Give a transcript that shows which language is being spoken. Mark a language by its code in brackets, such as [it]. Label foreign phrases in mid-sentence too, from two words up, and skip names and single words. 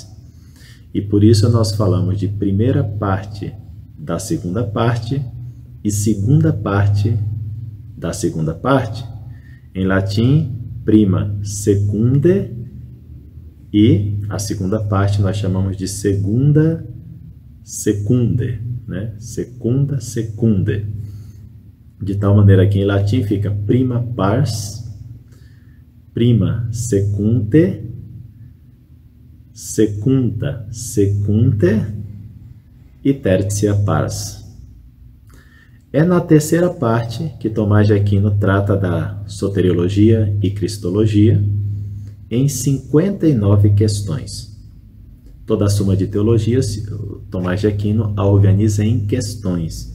[pt] E por isso nós falamos de primeira parte da segunda parte e segunda parte da segunda parte. Em latim, [la] prima secunde, [pt] e a segunda parte nós chamamos de [la] segunda secunde, [pt] né? [la] Secunda secunde. [pt] De tal maneira que em latim fica [la] prima pars, prima secunte, secunda secunte e tertia pars. [pt] É na terceira parte que Tomás de Aquino trata da soteriologia e cristologia em 59 questões. Toda a Suma de Teologia, Tomás de Aquino a organiza em questões.